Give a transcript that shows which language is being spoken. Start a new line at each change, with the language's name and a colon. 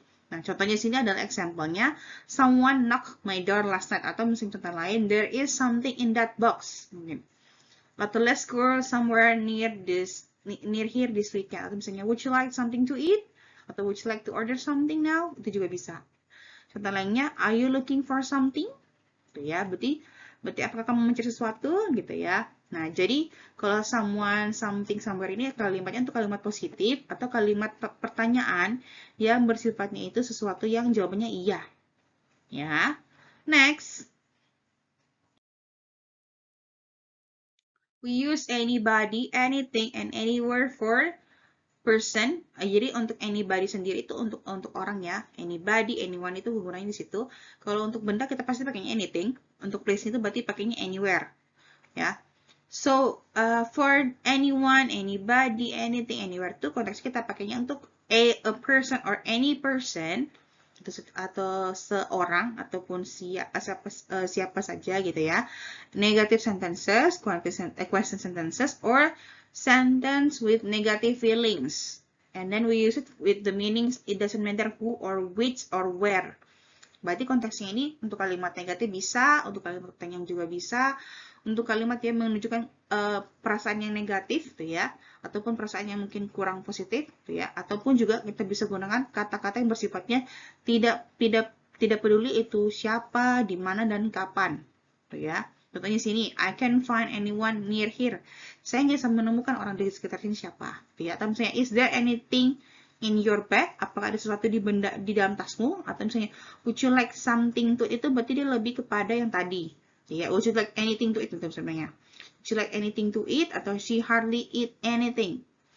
Indonesian: Nah, contohnya sini adalah example-nya,
English: someone knocked my door last night,
Indonesian: atau misalnya contoh lain,
English: there is something in that box.
Indonesian: Mungkin. Atau
English: let's go somewhere near here this weekend.
Indonesian: Atau misalnya,
English: would you like something to eat?
Indonesian: Atau
English: would you like to order something now?
Indonesian: Itu juga bisa. Contoh lainnya,
English: are you looking for something?
Indonesian: Gitu ya, berarti apakah kamu mencari sesuatu? Gitu ya. Nah, jadi kalau
English: someone, something, somewhere
Indonesian: ini kalimatnya untuk kalimat positif atau kalimat pertanyaan yang bersifatnya itu sesuatu yang jawabannya iya.
English: Ya. Next. We use anybody, anything, and anywhere for person.
Indonesian: Jadi untuk anybody sendiri itu untuk orang ya. Anybody, anyone itu gunanya di situ. Kalau untuk benda kita pasti pakainya anything. Untuk place itu berarti pakainya anywhere. Ya.
English: So, for anyone, anybody, anything, anywhere
Indonesian: itu konteks kita pakainya untuk
English: a person or any person
Indonesian: atau seorang ataupun siapa saja gitu ya.
English: Negative sentences, question sentences, or sentence with negative feelings. And then we use it with the meanings, it doesn't matter who or which or where.
Indonesian: Berarti konteksnya ini untuk kalimat negatif bisa, untuk kalimat pertanyaan juga bisa, untuk kalimat yang menunjukkan perasaan yang negatif tuh ya, ataupun perasaan yang mungkin kurang positif tuh ya, ataupun juga kita bisa gunakan kata-kata yang bersifatnya tidak peduli itu siapa, di mana dan kapan tuh ya. Contohnya sini,
English: I can find anyone near here.
Indonesian: Saya nggak bisa menemukan orang di sekitar sini siapa. Tuh ya. Atau misalnya,
English: is there anything in your bag?
Indonesian: Apakah ada sesuatu di dalam tasmu? Atau misalnya,
English: would you like something to
Indonesian: itu berarti dia lebih kepada yang tadi.
English: Ya, would you like anything to eat?
Indonesian: Itu sebenarnya.
English: Would you like anything to eat?
Indonesian: Atau
English: she hardly eat anything.